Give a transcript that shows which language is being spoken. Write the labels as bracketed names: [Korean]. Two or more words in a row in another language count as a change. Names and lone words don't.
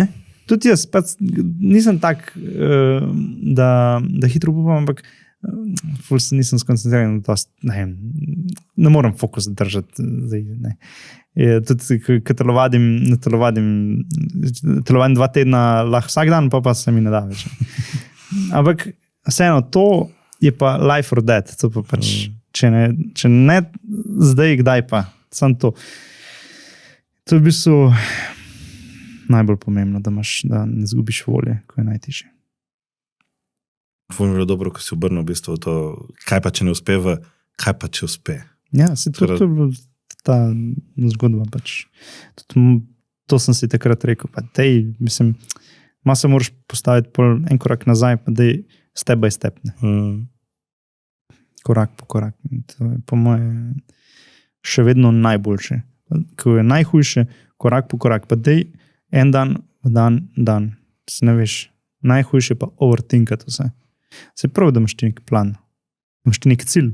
[Slovenian] Tudi jaz nisem tak, da hitro upam, ampak ful se nisem skoncentriran, ne morem fokus držati. Tudi, ko telovadim 2 tedna lahko vsak dan, pa se mi ne da več. Ampak vseeno, to je pa [English] life or death. [Slovenian] To pa pač, če ne zdaj, kdaj pa. Samo to. To je v bistvu najbolj pomembno, da ne izgubiš volje, ko je najtežje. Ful mi je dobro, ko si obrnil v bistvu to, kaj pa če ne uspe, kaj pa če uspe. Ja, to je bila ta zgodba. Pač. To sem si takrat rekel. Pa dej, mislim, malo se moraš postaviti en korak nazaj, pa dej [English] step by step. [Slovenian] Korak po korak. To je po moje še vedno najboljše. Ko je najhujše, korak po korak. Pa dej en dan. Se ne veš, najhujše pa overthinkati vse. Se pravi, da imaš ti nek plan, da imaš ti nek cilj.